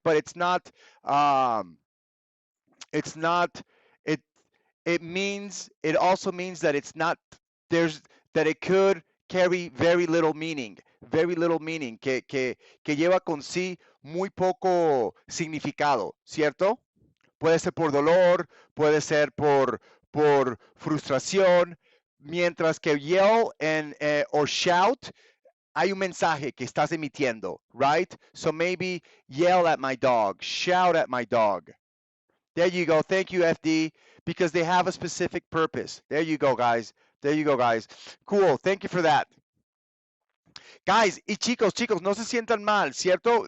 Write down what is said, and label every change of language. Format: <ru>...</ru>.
<en>But um, it's not, it, it also means that it's not, there's, that it could carry very little meaning,</en> <es>que lleva con sí muy poco significado, ¿cierto? Puede ser por dolor, puede ser por frustración, mientras que</es> <en>yell or shout,</en> <es>hay un mensaje que estás emitiendo,</es> <en>right? So maybe yell at my dog, shout at my dog. There you go. Thank you, FD, because they have a specific purpose. There you go, guys. There you go, guys. Cool. Thank you for that.</en> <es>Guys, y chicos, no se sientan mal, ¿cierto?</es>